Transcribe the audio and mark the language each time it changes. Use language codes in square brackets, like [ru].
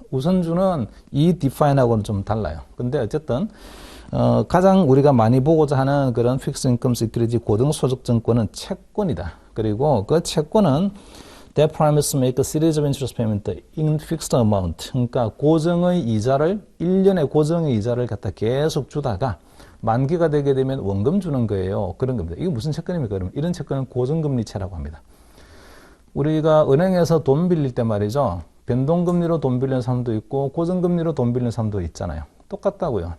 [ko] 우선주는 이 define하고는 좀 달라요. 근데 어쨌든, 가장 우리가 많이 보고자 하는 그런 fixed income security 고등소득증권은 채권이다. 그리고 그 채권은 [en] that promises to make a series of interest payment in fixed amount. [ko] 그러니까 고정의 이자를, 1년의 고정의 이자를 갖다 계속 주다가 만기가 되게 되면 원금 주는 거예요. 그런 겁니다. 이게 무슨 채권입니까? 그러면 이런 채권은 고정금리채라고 합니다. 우리가 은행에서 돈 빌릴 때 말이죠. 변동금리로 돈 빌리는 사람도 있고 고정금리로 돈 빌리는 사람도 있잖아요. 똑같다고요.